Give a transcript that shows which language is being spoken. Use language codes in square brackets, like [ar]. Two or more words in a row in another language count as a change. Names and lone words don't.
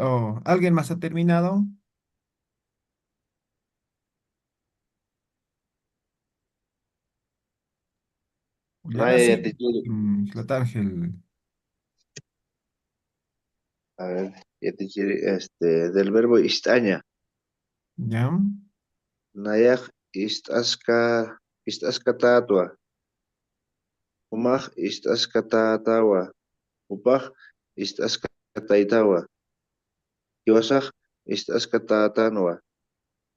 [es] ¿O alguien más ha terminado? Y ahora Nadie, sí, ya, teacher. Tlatángel. A ver, ya, teacher, del verbo istaña. ¿Ya? [ay] Nayaj istaska tatua. Umaj istaska tatawa. Upaj istaska taitawa. Iwasaj istaska tatanwa.